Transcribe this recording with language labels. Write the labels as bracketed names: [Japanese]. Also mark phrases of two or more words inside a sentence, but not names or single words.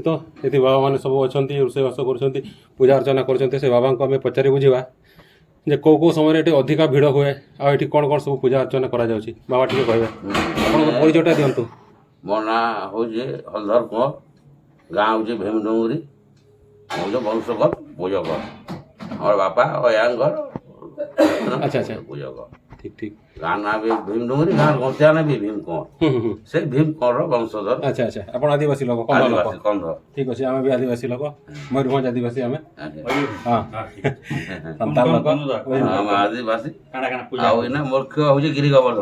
[Odia] ଏଠି ବାବାମାନେ ସବୁ ଅଛନ୍ତି, ରୋଷେଇବାସ କରୁଛନ୍ତି, ପୂଜା ଅର୍ଚ୍ଚନା କରୁଛନ୍ତି। ସେ ବାବାଙ୍କୁ ଆମେ ପଚାରି ବୁଝିବା ଯେ କେଉଁ କେଉଁ ସମୟରେ ଏଠି ଅଧିକା ଭିଡ଼ ହୁଏ, ଆଉ ଏଠି କ'ଣ କ'ଣ ସବୁ ପୂଜା ଅର୍ଚ୍ଚନା କରାଯାଉଛି। ବାବା ଟିକେ କହିବେ, ଆପଣଙ୍କ ପରିଚୟଟା ଦିଅନ୍ତୁ। ମୋ ନାଁ ହେଉଛି ହଲଧର କୁଅଁ, ଗାଁ ହେଉଛି ଭୀମଡୁଙ୍ଗରି, ମୁଁ ବଂଶକ ପୂଜକ। ଆମାର ବାପା ଅୟାଙ୍ଗର ଆଚ୍ଛା ଆଚ୍ଛା ପୂଜକ। ଠିକ ଠିକ। ଗାଁ ନାଁ ବି ଭୀମଡୁଙ୍ଗରି, ଗାଁ ଗନ୍ତିଆ ନାଁ ବି ଭୀମ କଅଁର। ସେ ଭୀମ କଅଁରର ବଂଶଧର। ଆଚ୍ଛା ଆଚ୍ଛା, ଆପଣ ଆଦିବାସୀ ଲୋକ, କନ୍ଧ ଲୋକ? ଆଦିବାସୀ କନ୍ଧ। ଠିକ୍ ଅଛି, ଆମେ ବି ଆଦିବାସୀ ଲୋକ, ମୟୂରଭଞ୍ଜ ଆଦିବାସୀ ଆମେ। ହଁ, ସାନ୍ତାଳ ଲୋକ, ଆମେ ଆଦିବାସୀ। ଆଉ ଏଇନା ମୁଖ୍ୟ ହେଉଛି ଗିରି ଗୋବର୍ଦ୍ଧନ।